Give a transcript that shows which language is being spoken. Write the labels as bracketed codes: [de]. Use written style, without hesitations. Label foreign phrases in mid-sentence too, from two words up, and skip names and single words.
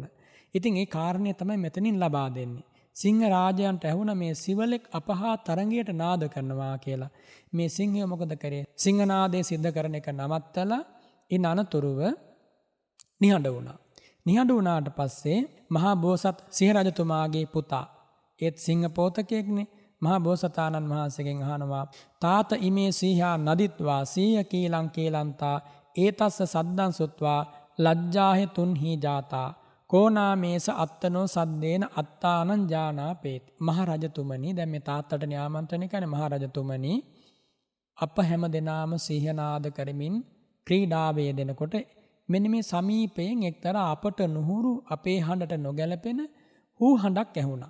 [si] ඉතින් ඒ කාරණය තමයි මෙතනින් ලබා දෙන්නේ. සිංහ රාජයන්ට ඇහුණ මේ සිවලෙක් අපහා තරංගයට නාද කරනවා කියලා. මේ සිංහය මොකද කරේ? සිංහනාදය සිද්ධ කරන එක නවත්තලා ඉන් අනතුරුව නිහඬ වුණා. නිහඬ වුණාට පස්සේ මහා බෝසත් සිංහරජතුමාගේ පුතා, ඒත් සිංහ පෝතකයෙක්නේ, මහා බෝසතාණන් වහන්සේගෙන් අහනවා, [pi] තාත ඉමේ සීහා නදිත්වා සීය කීලං කීලන්තා ඒතස්ස සද්දං සුත්වා ලජ්ජාහෙ තුන්හි ජාතා කෝනාමේස අත්තනෝ සද්දේන අත්තානං ජානාපේති. [si] මහ රජතුමනි, දැන් මේ තාත්තට න්‍යාමන්ත්‍රණය කරන්නේ, මහ රජතුමනි, අප හැම දෙනාම සිහිනාද කරමින් ක්‍රීඩාවේ දෙනකොට මෙන්න මේ සමීපයෙන් එක්තරා අපට නුහුරු, අපේ හඬට නොගැලපෙන හූ හඬක් ඇහුණා.